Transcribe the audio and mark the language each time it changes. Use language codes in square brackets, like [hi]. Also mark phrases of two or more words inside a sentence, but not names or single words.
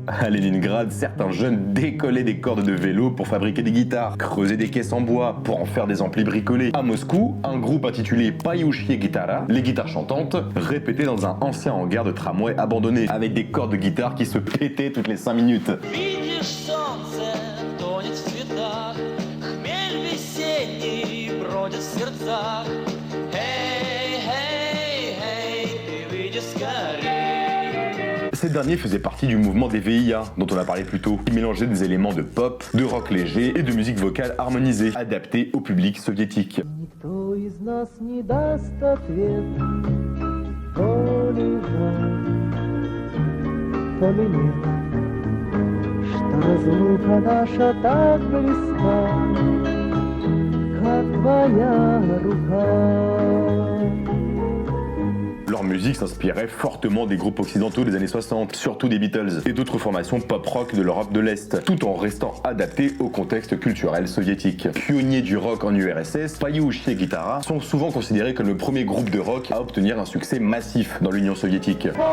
[fr] À Leningrad, certains jeunes décollaient des cordes de vélo pour fabriquer des guitares, creusaient des caisses en bois pour en faire des amplis bricolés. À Moscou, un groupe intitulé Payushie Gitara, les guitares chantantes, répétaient dans un ancien hangar de tramway abandonné, avec des cordes de guitare qui se pétaient toutes les 5 minutes. [ru] Видишь, солнце тонет в цветах, хмель весенний глазах. Эй, эй, эй, ты выйди скорей. [fr] Ces derniers faisaient partie du mouvement des VIA, dont on a parlé plus tôt, qui mélangeait des éléments de pop, de rock léger et de musique vocale harmonisée, adaptée au public soviétique. [ru] Никто из нас не даст ответ, то ли жаль, то ли нет, что разлука наша так близка, как твоя рука. [fr] Leur musique s'inspirait fortement des groupes occidentaux des années 60, surtout des Beatles et d'autres formations pop-rock de l'Europe de l'Est, tout en restant adaptés au contexte culturel soviétique. Pionniers du rock en URSS, Payouchi et Guitara sont souvent considérés comme le premier groupe de rock à obtenir un succès massif dans l'Union soviétique.